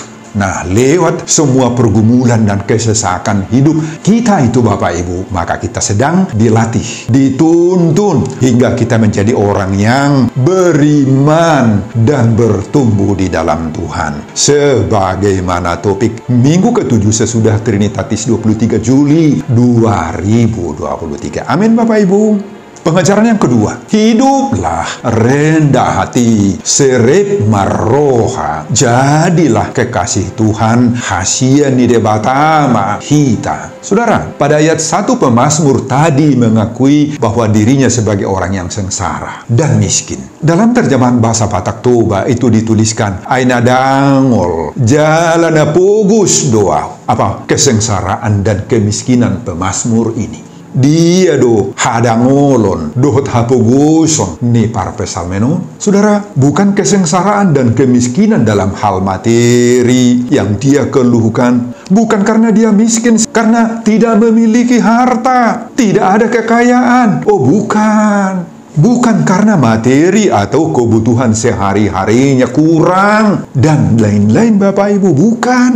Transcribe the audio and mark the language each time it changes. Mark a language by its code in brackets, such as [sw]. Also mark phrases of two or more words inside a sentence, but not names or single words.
[id] Nah, lewat semua pergumulan dan kesesakan hidup kita itu, Bapak Ibu, maka kita sedang dilatih, dituntun, hingga kita menjadi orang yang beriman dan bertumbuh di dalam Tuhan. Sebagaimana topik minggu ke-7 sesudah Trinitatis 23 Juli 2023. Amin, Bapak Ibu. Pengajaran yang kedua, hiduplah rendah hati, [bbc] serep maroha, [id] jadilah kekasih Tuhan, [bbc] hasia nidebatama hita. [id] Saudara, pada ayat 1 pemazmur tadi mengakui bahwa dirinya sebagai orang yang sengsara dan miskin. Dalam terjemahan bahasa Batak Toba itu dituliskan, [bbc] Aina dangol, jalana pugus doa. Apa? [id] Kesengsaraan dan kemiskinan pemazmur ini. [bbc] Dia do hadangolon, dohot hapuguson, ni parpesal meno. [id] Saudara, bukan kesengsaraan dan kemiskinan dalam hal materi yang dia keluhkan. Bukan karena dia miskin, karena tidak memiliki harta, tidak ada kekayaan. Oh, bukan. Bukan karena materi atau kebutuhan sehari-harinya kurang dan lain-lain, Bapak Ibu, bukan.